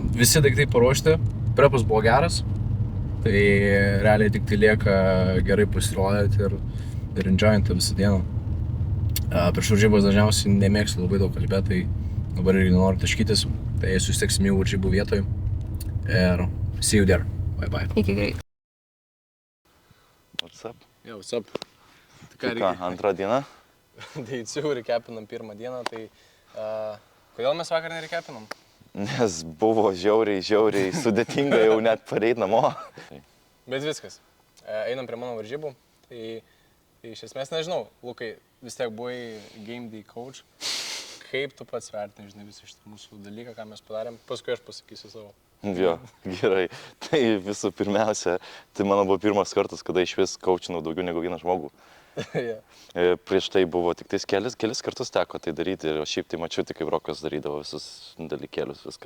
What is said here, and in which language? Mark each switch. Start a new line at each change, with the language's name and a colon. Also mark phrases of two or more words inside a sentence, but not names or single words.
Lithuanian: Visi daiktai paruošti, prepas buvo geras. Tai realiai tik tai lieka gerai pasirodyti ir enjoyinti visą dieną. Prieš varžybas dažniausiai nemėgstu labai daug kalbėti, tai dabar irgi nenoriu taškytis, tai susitiksim jau varžybų vietoj.
English: Ir see you there. Bye bye.
Lithuanian: Iki greit.
English: What's up? Yo, what's up?
Lithuanian: Tai ką, antrą dieną? Tai ciūrį kepinam pirmą dieną, tai kodėl mes vakar nerekepinam? Nes buvo žiauriai sudėtinga jau net pareit namo. Bet viskas. Einam prie mano varžybų. Tai iš esmės nežinau, Lukai, vis tiek buvai
English: game day coach.
Lithuanian: Kaip tu pats vertini, žinai, visą šitą mūsų dalyką, ką mes padarėm? Paskui aš pasakysiu savo. Jo, gerai. Tai visų pirmiausia, tai mano buvo pirmas kartas, kada iš vis coachinau daugiau negu vieną žmogų. Yeah. Prieš tai buvo tik tais kelis kartus teko tai daryti ir šiaip tai mačiau tik kaip Rokas darydavo visus dalykėlius, viską.